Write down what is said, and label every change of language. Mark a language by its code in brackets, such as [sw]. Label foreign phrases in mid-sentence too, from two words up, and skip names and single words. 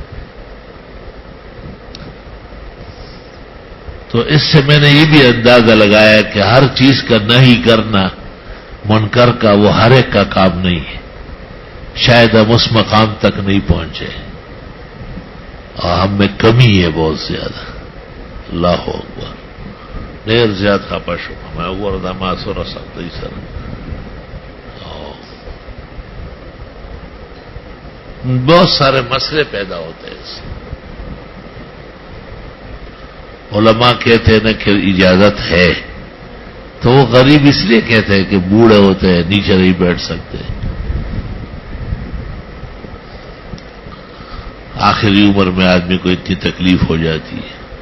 [ur] تو اس سے میں نے یہ بھی اندازہ لگایا کہ ہر چیز کا نہیں کرنا منکر کا وہ ہر ایک کا کام نہیں ہے. شاید ہم اس مقام تک نہیں پہنچے اور ہم میں کمی ہے بہت زیادہ. [ar] اللہ اکبر. [ps] ډېر زیات خپه شوم. ما وګوره دا ما سره سختۍ سره [ur] بہت سارے مسئلے پیدا ہوتے ہیں. اس علماء کہتے ہیں نا کہ اجازت ہے, تو وہ غریب اس لیے کہتے ہیں کہ بوڑھے ہوتے ہیں, نیچے نہیں بیٹھ سکتے, آخری عمر میں آدمی کو اتنی تکلیف ہو جاتی ہے.